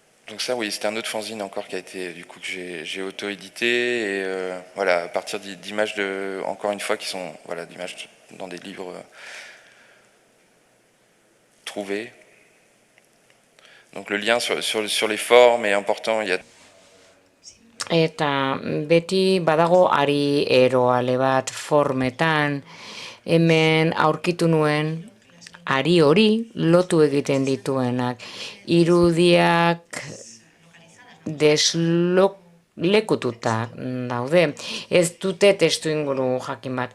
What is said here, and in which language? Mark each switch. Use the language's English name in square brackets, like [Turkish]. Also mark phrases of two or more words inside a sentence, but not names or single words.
[French] Donc ça, oui, c'était un autre fanzine encore qui a été, du coup, que j'ai auto-édité. Et voilà, à partir d'images, encore une fois, qui sont voilà, d'images dans des livres trouvés. Donc le lien sur les formes est important. Il y a [Basque] Eta beti badago ari eroale bat formetan, hemen aurkitu nuen ari hori lotu egiten dituenak. Irudiak deslekututa daude, ez dute testu inguru jakin bat.